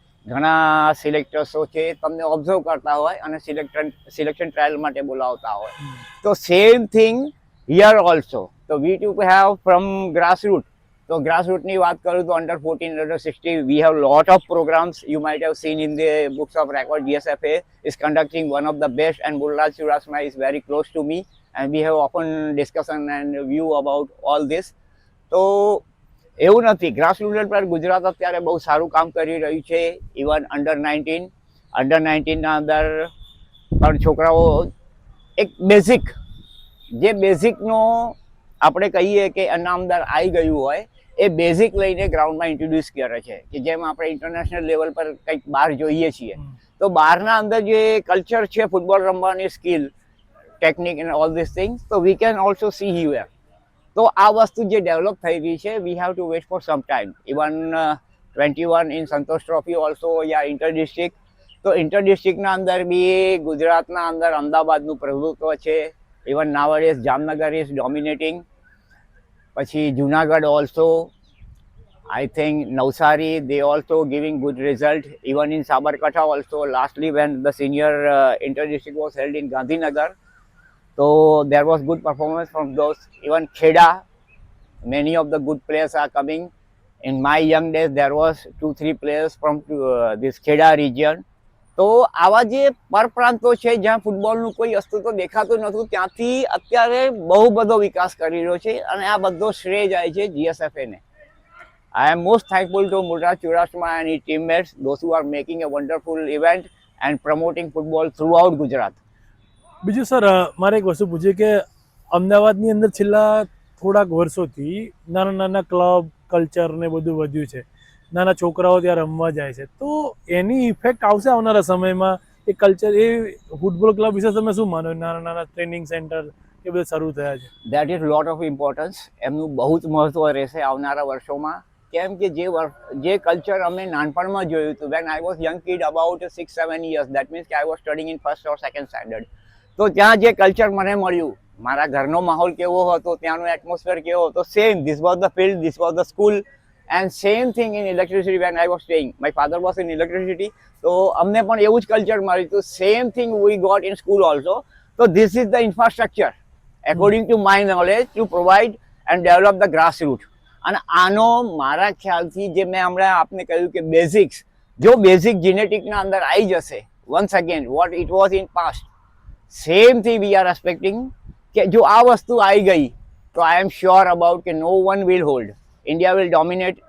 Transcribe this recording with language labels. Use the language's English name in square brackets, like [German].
[Gujarati] ઘણા સિલેક્ટર્સો છે તમને ઓબ્ઝર્વ કરતા હોય અને સિલેક્શન ટ્રાયલ માટે બોલાવતા હોય. [English] તો same thing here also. તો we to have from grassroot. [Gujarati] તો ગ્રાસરૂટની વાત કરું તો under 14, under 16, we have lot of programs. [English] You might have seen in the books of record, GSFA is conducting one of the best, and Gulraj Churasma is very close to me, and we have often discussion and view about all this. [Gujarati] તો એવું નથી, grassroot પર ગુજરાત અત્યારે બહુ સારું કામ કરી રહ્યું છે. ઇવન અંડર 19ના અંદર પણ છોકરાઓ એક બેઝિકનો આપણે કહીએ કે એના અંદર આવી ગયું હોય એ બેઝિક લઈને ગ્રાઉન્ડમાં ઇન્ટ્રોડ્યુસ કરે છે. કે જેમ આપણે ઇન્ટરનેશનલ લેવલ પર કંઈક બહાર જોઈએ છીએ તો બહારના અંદર જે કલ્ચર છે ફૂટબોલ રમવાની skill, technique and all this things, તો we can also C here. તો આ વસ્તુ જે ડેવલપ થઈ રહી છે, we have to wet for some time. [English] Even 21 in Santosh trophy also યા inter district. [Gujarati] તો ઇન્ટર ડિસ્ટ્રિક્ટના અંદર બી ગુજરાતના અંદર અમદાવાદનું પ્રભુત્વ છે. [English] Even nowadays Jamnagar is dominating. પછી Junagadh also, I think Navsari, they also giving good result. Even in Sabarkantha also, lastly when the senior inter-district was held in Gandhinagar, so there was good performance from those. Even Kheda, many of the good players are coming. In my young days, there was 2-3 players from this Kheda region. [Gujarati] તો આવા જે પરપ્રાંતો છે જ્યાં ફૂટબોલનું કોઈ અસ્તિત્વ દેખાતું નહોતું ત્યાંથી અત્યારે બહુ બધો વિકાસ કરી રહ્યો છે અને આ બધો શ્રેય જાય છે GSFA ને. [English] I am most thankful to Gulraj Churasma and his teammates, those who are making a wonderful event and promoting football throughout Gujarat. [Gujarati] બીજું સર મારે એક વસ્તુ પૂછીએ કે અમદાવાદની અંદર છેલ્લા થોડાક વર્ષોથી નાના નાના ક્લબ કલ્ચર ને બધું વધ્યું છે, નાના છોકરાઓ ત્યાં રમવા જાય છે, તો એની ઇફેક્ટ આવશે આવનારા સમયમાં એ કલ્ચર, એ ફૂટબોલ ક્લબ વિશે તમે શું માનો? નાના નાના ટ્રેનિંગ સેન્ટર એ બધા શરૂ થયા છે. [English] That is lot of importance. [Gujarati] એમનું બહુ જ મહત્વ રહેશે આવનારા વર્ષોમાં. [English] કેમ કે જે કલ્ચર અમે નાનપણમાં જોયું હતું, when I was young kid about 6-7 years, that means કે I was studying in first or second standard, તો ત્યાં જે કલ્ચર મને મળ્યું, મારા ઘરનો માહોલ કેવો હતો, ત્યાંનો એટમોસ્ફિયર કેવો હતો, same, this was the field, this was the school, and same thing in electricity when I was staying. [Gujarati] My father was in electricity, તો અમને પણ એવું જ કલ્ચર મળ્યું હતું. [English] same thing we got in school also. So this is the infrastructure according to my knowledge to provide and develop the grassroots. [Gujarati] અને આનો મારા ખ્યાલથી જે મેં હમણાં આપને કહ્યું કે બેઝિક્સ, જો બેઝિક જીનેટિકના અંદર આવી જશે, once again what it was in past, same thing we are expecting કે જો આ વસ્તુ આવી ગઈ તો આઈ એમ શ્યોર અબાઉટ કે નો one will hold. India will dominate.